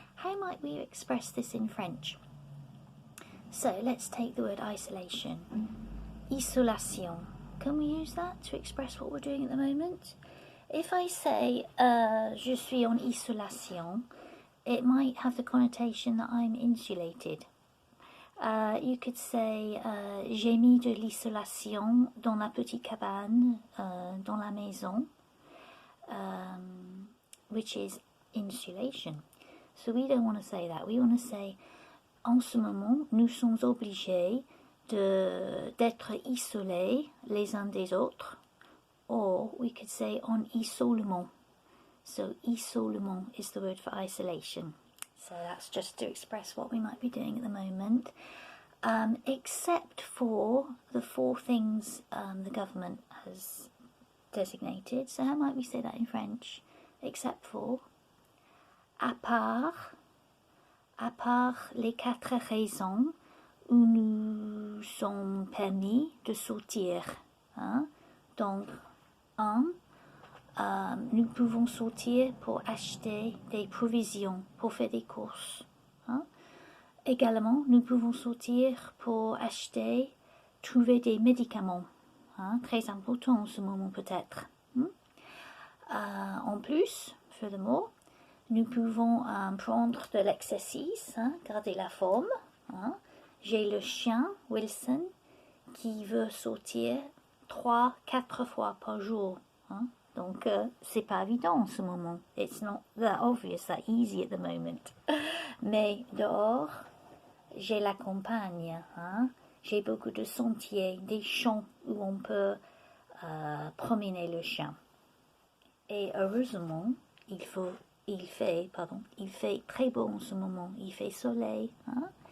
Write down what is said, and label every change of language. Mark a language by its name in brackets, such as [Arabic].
[English] How might we express this in French? So let's take the word isolation. Isolation. Can we use that to express what we're doing at the moment? If I say, [French] je suis en isolation, [English] it might have the connotation that I'm insulated. You could say, [French] j'ai mis de l'isolation dans la petite cabane, dans la maison, [English] which is insulation. So we don't want to say that. We want to say, [French] en ce moment, nous sommes obligés d'être isolés les uns des autres. [English] Or we could say en isolement. So isolement is the word for isolation. So that's just to express what we might be doing at the moment. Except for the four things the government has designated. So how might we say that in French? Except for, [French] à part les 4 raisons où nous sommes permis de sortir. Hein? Donc, nous pouvons sortir pour acheter des provisions, pour faire des courses. Hein? Également, nous pouvons sortir pour acheter, trouver des médicaments. Hein? Très important en ce moment peut-être. En plus, furthermore, nous pouvons prendre de l'exercice, hein? Garder la forme. Hein? J'ai le chien, Wilson, qui veut sortir 3-4 fois par jour. Hein? Donc, c'est pas évident en ce moment. [English] It's not that obvious, that easy at the moment. [French] Mais dehors, j'ai la campagne. Hein? J'ai beaucoup de sentiers, des champs où on peut promener le chien. Et heureusement, il fait très beau en ce moment. Il fait soleil. Hein?